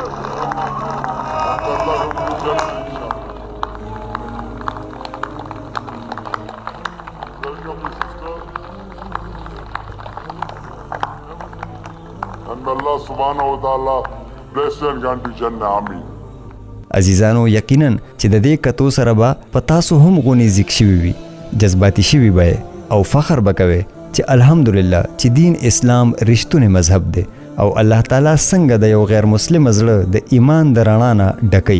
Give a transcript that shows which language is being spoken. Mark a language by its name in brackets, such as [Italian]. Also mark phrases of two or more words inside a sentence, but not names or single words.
[English] And Allah will do justice. And Allah [Arabic] سبحانه وتعالى [English] bless you and grant you Jannah. Ameen. [Pashto] عزیزانو یقینا چې د دې کتو سره به په تاسو هم غونې ذک شوي وي، جذباتي شوي به او فخر به کوئ چې الحمدلله چې دین اسلام رښتونی مذهب دی او الله تعالی څنګه د یو غیر مسلم زړه د ایمان د رڼا نه ډکوي.